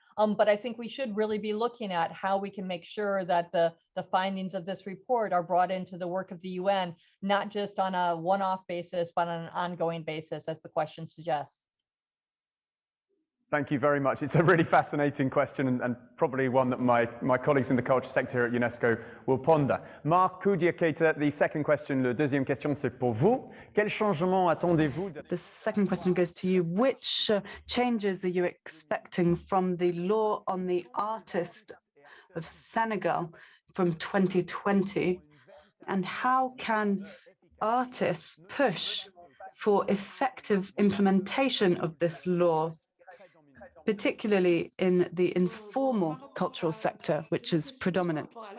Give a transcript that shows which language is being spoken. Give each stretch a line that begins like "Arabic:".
English: But I think we should really be looking at how we can make sure that the findings of this report are brought into the work of the UN, not just on a one-off basis, but on an ongoing basis, as the question suggests. Thank you very much. It's a really fascinating question and probably one that my colleagues in the culture sector here at UNESCO will ponder.
French: Makuja Keita,
English: the second question,
French: la deuxième question, c'est pour vous. Quel changement attendez-vous?
English: The second question goes to you. Which changes are you expecting from the law on the artist of Senegal from 2020? And how can artists push for effective implementation of this law, particularly in the informal cultural sector, which is predominant?